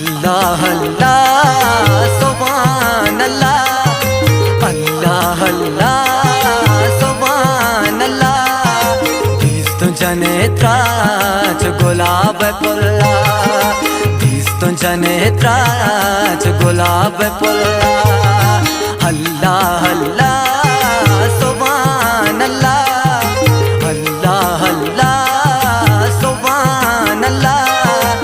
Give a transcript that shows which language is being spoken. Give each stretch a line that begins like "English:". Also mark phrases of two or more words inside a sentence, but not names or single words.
Arabic: الله الله سبحان الله، الله الله سبحان الله.
Marathi: दिस तुझ्या नेत्राच गुलाब फुलला, दिस तुझ्या नेत्राच गुलाब फुलला।
Arabic: الله الله سبحان الله، الله الله سبحان الله.